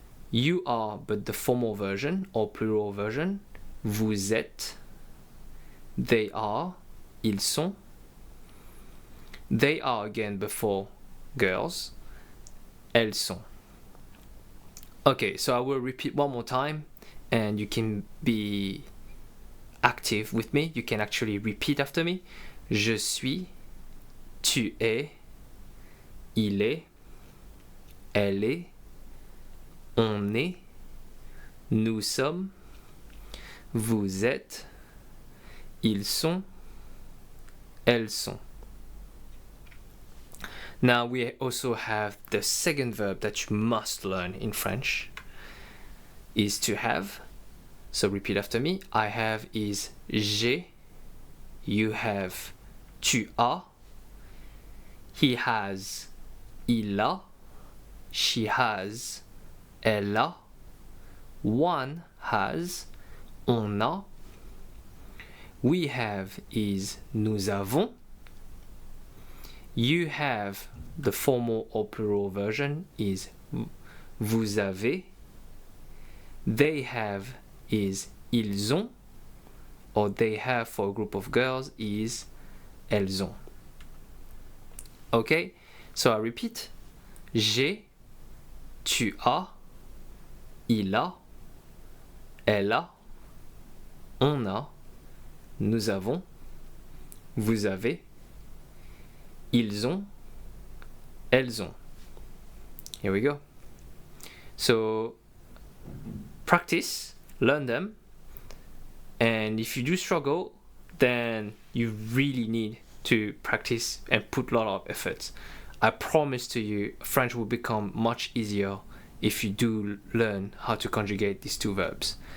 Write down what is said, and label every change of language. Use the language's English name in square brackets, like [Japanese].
[English] you are, but the formal version or plural version, [French] vous êtes, [English] they are, [French] ils sont, [English] they are again before girls, [French] elles sont. [English] Okay, so I will repeat one more time, and you can be active with me. You can actually repeat after me. [French] Je suis, tu es, il est, elle est, on est, nous sommes, vous êtes, ils sont, elles sont. [English] Now we also have the second verb that you must learn in French is to have. So repeat after me. I have is [French] j'ai, [English] you have [French] tu as, [English] he has [French] il a, [English] she has [French] elle a, [English] one has [French] on a, [English] we have is [French] nous avons, [English] you have, the formal or plural version is [French] vous avez, [English] they have is [French] ils ont, [English] or they have for a group of girls is [French] elles ont. [English] Okay, so I repeat. [French] J'ai, tu as, il a, elle a, on a, nous avons, vous avez, ils ont, elles ont. [English] Here we go. So practice, learn them, and if you do struggle, then you really need to practice and put a lot of effort. I promise to you, French will become much easier if you do learn how to conjugate these two verbs.